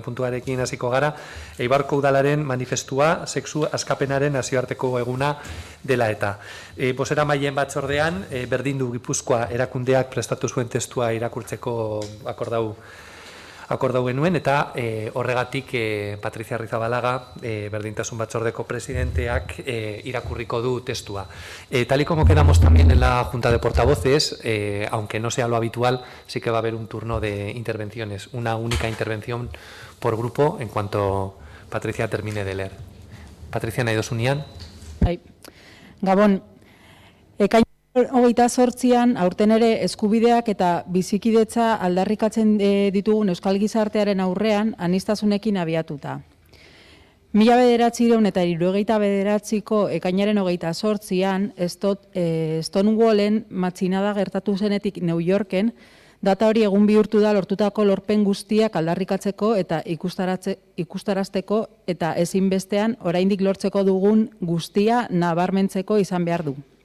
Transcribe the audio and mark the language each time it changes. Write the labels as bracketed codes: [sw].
[eu] puntuarekin hasiko gara, Eibarko Udalaren manifestua sexu askapenaren nazioarteko eguna dela eta. Bozeramaileen batzordean, berdindu Gipuzkoa erakundeak prestatu zuen testua irakurtzeko akordau genuen, eta horregatik Patrizia Arrizabalaga, berdintasun batzordeko presidenteak, irakurriko du testua. [es] Tal y como quedamos también en la Junta de Portavoces, aunque no sea lo habitual, sí que va a haber un turno de intervenciones, una única intervención por grupo en cuanto Patricia termine de leer. [eu] Patricia, nahi dozunian? Gabon, ekain 28an aurten ere eskubideak eta bizikidetza aldarrikatzen ditugun euskal gizartearen aurrean aniztasunekin abiatuta. 1979ko ekainaren 28an Stonewallen matxinada gertatu zenetik New Yorken, data hori egun bihurtu da lortutako lorpen guztiak aldarrikatzeko eta ikustarazteko eta ezinbestean oraindik lortzeko dugun guztia nabarmentzeko izan behar du.